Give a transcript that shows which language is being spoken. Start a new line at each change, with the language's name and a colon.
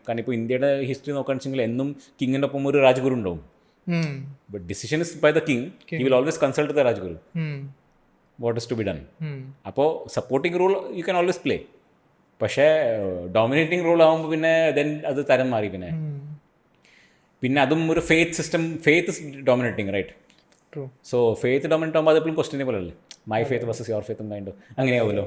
Malayalam: കാരണം ഇപ്പോൾ ഇന്ത്യയുടെ ഹിസ്റ്ററി നോക്കുകയാണെന്ന് വെച്ചെങ്കിൽ എന്നും കിങ്ങിൻ്റെ ഒപ്പം ഒരു രാജഗുരു ഉണ്ടാവും.
English: But decision is by the king. He will always consult the Rajguru. What is to be done.
Malayalam: അപ്പോൾ supporting role
English: You can always play.
Malayalam: പക്ഷേ ഡോമിനേറ്റിംഗ് റോൾ ആകുമ്പോൾ പിന്നെ ദെൻ അത് തരം മാറി. പിന്നെ അതും ഒരു faith system,
English: Faith is dominating right. True.
Malayalam: So faith dominant ആകുമ്പോൾ അതെപ്പോഴും ക്വസ്റ്റ്യനബിൾ അല്ലേ,
English: my faith versus your faith mind
Malayalam: അങ്ങനെയാവുമല്ലോ.